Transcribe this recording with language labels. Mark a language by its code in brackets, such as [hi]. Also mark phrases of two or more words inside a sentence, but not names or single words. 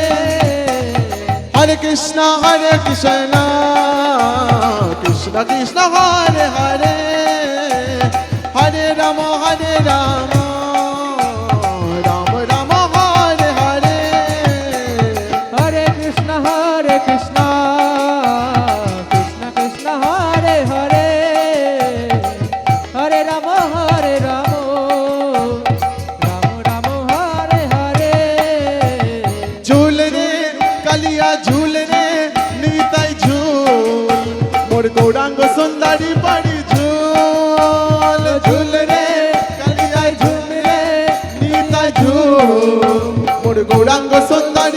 [sa] হরে কৃষ্ণ কৃষ্ণ কৃষ্ণ হরে হরে হরে রাম রাম রাম হরে হরে হরে কৃষ্ণ কৃষ্ণ কৃষ্ণ হরে হরে হরে রাম রাম হরে হরে [bn] ঝুল রে কালিয়া ঝুল রে নিতাই ঝুল মোর গৌরাঙ্গ সুন্দরী বাড়ি ঝুল ঝুল রে কালিয়া ঝুল রে নিতাই ঝুল মোর গৌরাঙ্গ সুন্দরী